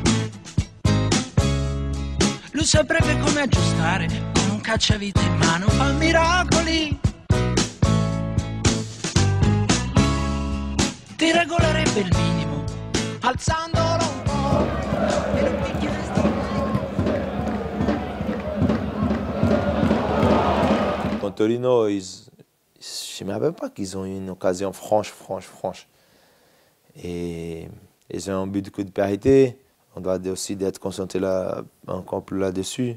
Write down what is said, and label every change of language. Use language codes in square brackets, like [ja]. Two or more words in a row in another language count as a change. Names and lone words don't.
[it] Lui saprebbe come aggiustare. Con un cacciavite in mano fa miracoli. Ti regolerebbe il minimo, alzandolo un po'. E lo picchieresti. [fr] Contre Torino, je ne me rappelle pas qu'ils ont eu une occasion franche. Et ils ont un but de coup de parité. On doit aussi être concentré là, encore plus là-dessus.